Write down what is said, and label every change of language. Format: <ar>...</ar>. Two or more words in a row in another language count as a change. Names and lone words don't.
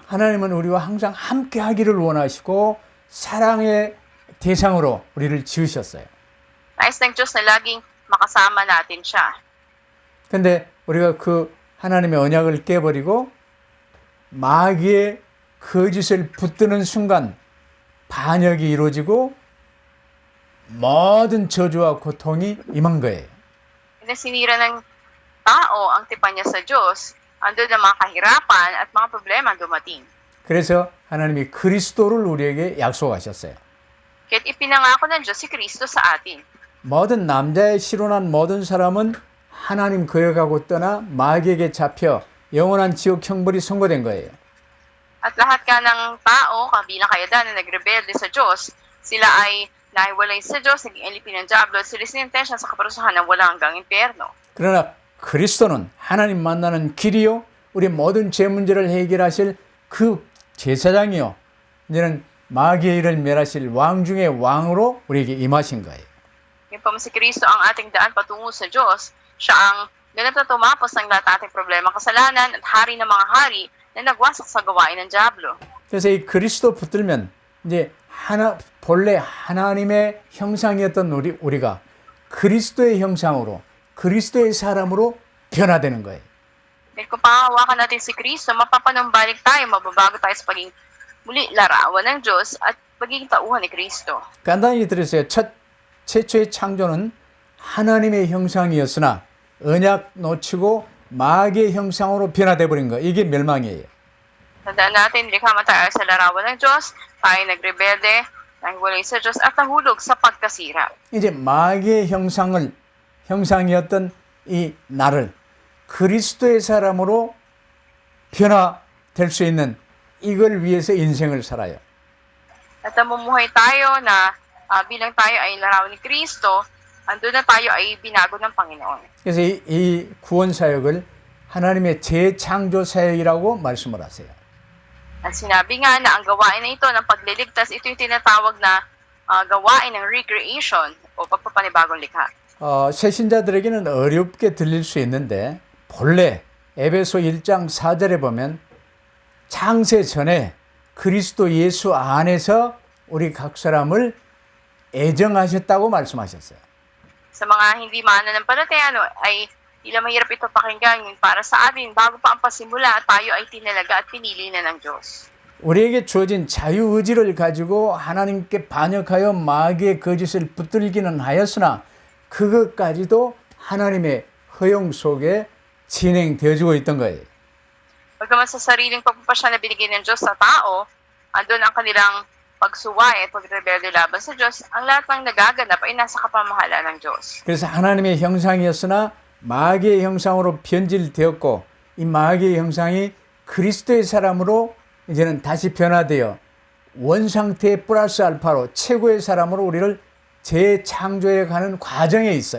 <ko>하나님은 우리와 항상 함께 하기를 원하시고 사랑의 대상으로 우리를 지으셨어요.</ko> <tl>Nais ng Diyos na laging makasama natin siya.</tl> <ko>근데 우리가 그 하나님의 언약을 깨버리고 마귀의 거짓을 붙드는 순간 반역이 이루어지고 모든 저주와 고통이 임한 거예요.</ko> <tl>Kaya sinira ng tao ang tipan niya sa Diyos, andun ang mga kahirapan at mga problema ang dumating.</tl> <ko>그래서 하나님이 그리스도를 우리에게 약속하셨어요.</ko> <tl>Kaya't ipinangako ng Diyos si Kristo sa atin.</tl> <ko>모든 남자의 실혼한 모든 사람은 하나님 거역하고 떠나 마귀에게 잡혀 영원한 지옥 형벌이 선고된 거예요.</ko> <tl>At lahat ka ng tao, kabilang kayadan na nagrebelde sa Diyos, sila ay nahiwalay sa Diyos, naging alipin ng Diablo, at sila sinintensya sa kaparusahan ng walang hanggang impyerno.</tl> <ko>그러나 그리스도는 하나님 만나는 길이요 우리 모든 죄 문제를 해결하실 그 제사장이요 이제는 마귀의 일을 멸하실 왕 중의 왕으로 우리에게 임하신 거예요.</ko> <tl>Ngayon pa si Kristo ang ating daan patungo sa Diyos. Siya ang ganap na tumapos ng lahat ating problema, kasalanan at hari ng mga hari na nagwasak sa gawain ng Diablo.</tl> <ko>그래서 이 그리스도 붙들면 이제 본래 하나님의 형상이었던 우리가 그리스도의 형상으로 그리스도의 사람으로 변화되는 거예요.</ko> <tl>Dahil kung pahawakan natin si Kristo, mapapanumbalik tayo, mababago tayo sa pagiging muli larawan ng Diyos at pagiging tauhan ni Kristo.</tl> <ko>간단히 들으세요. 최초의 창조는 하나님의 형상이었으나 언약 놓치고 마귀의 형상으로 변화돼 버린 거. 이게 멸망이에요.</ko> <tl>Tandaan natin, likha man tayo sa larawan ng Diyos, tayo nagrebelde, nangwalay sa Diyos at nahulog sa pagkasira.</tl> <ko>이제 마귀의 형상이었던 이 나를 그리스도의 사람으로 변화될 수 있는 이걸 위해서 인생을 살아요.</ko> <tl>At namumuhay tayo na bilang tayo ay larawan ni Kristo, andun na tayo ay binago ng Panginoon.</tl> <ko>그래서 이 구원 사역을 하나님의 재창조 사역이라고 말씀을 하세요.</ko> <tl>At sinabi nga na ang gawain na ito ng pagliligtas, ito yung tinatawag na gawain ng recreation o pagpapanibagong likha.</tl> <ko>새신자들에게는 어렵게 들릴 수 있는데 본래 에베소 1장 4절에 보면 창세 전에 그리스도 예수 안에서 우리 각 사람을 애정하셨다고 말씀하셨어요.</ko> <tl>Sa mga hindi mananampalataya ay tila mahirap ito pakinggan para sa atin bago pa ang pasimula tayo ay tinalaga at pinili na ng Diyos.</tl> <ko>우리에게 주어진 자유의지를 가지고 하나님께 반역하여 마귀의 거짓을 붙들기는 하였으나 그것까지도 하나님의 허용 속에 진행되어지고 있던 거예요.</ko> <tl>Pagkaman sa sariling pagpapasya na binigay ng Diyos sa tao, andun ang kanilang pagsuway at pagrebelde laban sa Diyos, ang lahat ng nagaganap ay nasa kapamahala ng Diyos.</tl> <ko>그래서 하나님의 형상이었으나 마귀의 형상으로 변질되었고 이 마귀의 형상이 그리스도의 사람으로 이제는 다시 변화되어 원상태 플러스 알파로 최고의 사람으로 우리를 재창조해 가는 과정에 있어요.</ko>